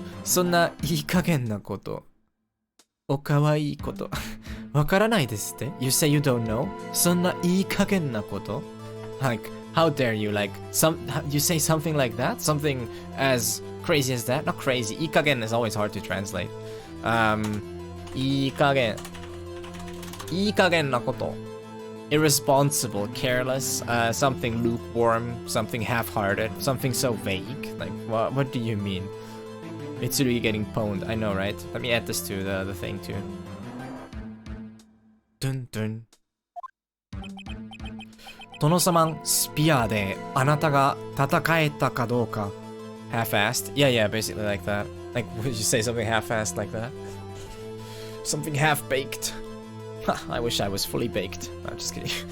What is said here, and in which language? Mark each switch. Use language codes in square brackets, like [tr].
[ja] そんないい加減なこと。おかわいいこと。わからないですって [en] You say you don't know? [ja] そんないい加減なこと [en] Like, how dare you? Like, you say something like that? Something as crazy as that? Not crazy. いい加減 is always hard to translate. [ja] いい加減。いい加減なこと。 [en] Irresponsible, careless, something lukewarm, something half-hearted, something so vague. Like, what do you mean? It's really getting pwned, I know, right? Let me add this to the thing too. Dun dun. [ja] 殿様スピアであなたが戦えたかどうか [en] half-assed? Yeah, basically like that. Like, would you say something half-assed like that? Something half-baked. I wish I was fully baked. I'm just kidding.